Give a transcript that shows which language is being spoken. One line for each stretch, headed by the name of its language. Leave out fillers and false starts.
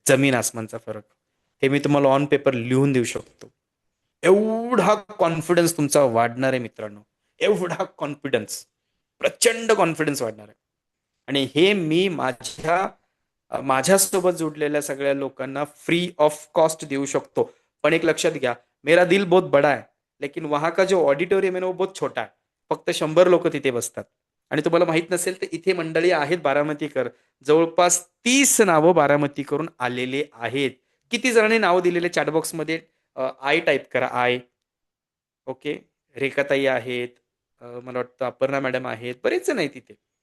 Marathi: जमीन आसमानचा फरक हे मी तुम्हाला
English: on paper
Marathi: लिहून देऊ शकतो. एवढा कॉन्फिडन्स तुमचा वाढणार आहे मित्रांनो, एवढा कॉन्फिडन्स, प्रचंड कॉन्फिडन्स वाढणार आहे. आणि हे मी माझ्यासोबत जोडलेल्या सगळ्या लोकांना
English: free of cost
Marathi: देऊ शकतो. पण एक लक्षात घ्या,
Hindi: मेरा दिल बहुत बड़ा है, लेकिन वहां का जो ऑडिटोरियम है ना वो बहुत छोटा है.
Marathi: फक्त 100 लोक तिथे बसतात. आणि तुम्हाला माहित नसेल तर इथे मंडळी आहेत बारामतीकर, जवळपास 30 नावं बारामतीकरून आलेले आहेत. किती जणांनी नावं दिलेले चॅटबॉक्समध्ये आय टाईप करा, आय. ओके, रेखाताई आहेत, मला वाटतं अपर्णा मॅडम आहेत, बरेच जण आहेत तिथे.